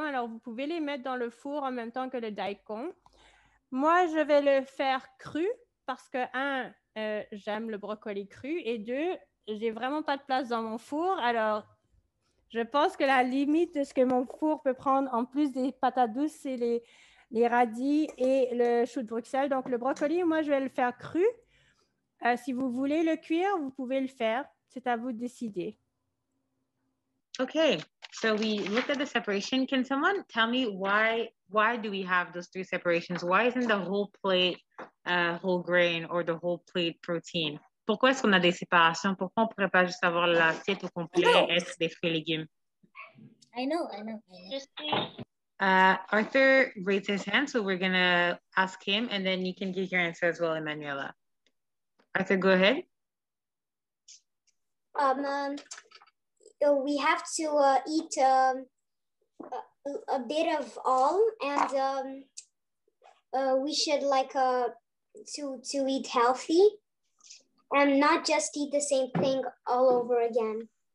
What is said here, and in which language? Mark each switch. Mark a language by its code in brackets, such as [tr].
[fr] Alors, vous pouvez les mettre dans le four en même temps que le daikon. Moi, je vais le faire cru parce que, j'aime le brocoli cru et 2, j'ai vraiment pas de place dans mon four. Alors, je pense que la limite de ce que mon four peut prendre en plus des patates douces, c'est les radis et le chou de Bruxelles. Donc, le brocoli, moi, je vais le faire cru. Si vous voulez le cuire, vous pouvez le faire. C'est à vous de décider. [en] Okay, so we looked at the separation. Can someone tell me why do we have those 3 separations? Why isn't the whole plate whole grain or the whole plate protein? [fr] Pourquoi est-ce qu'on a des séparations? Pourquoi on ne pourrait pas juste avoir l'assiette au complet, être des fruits et légumes? [en] I know. Arthur raised his hand, so we're going to ask him, and then you can give your answer as well, Emanuela. Arthur, go ahead. We have to eat a bit of all, and we should like to eat healthy and not just eat the same thing all over again.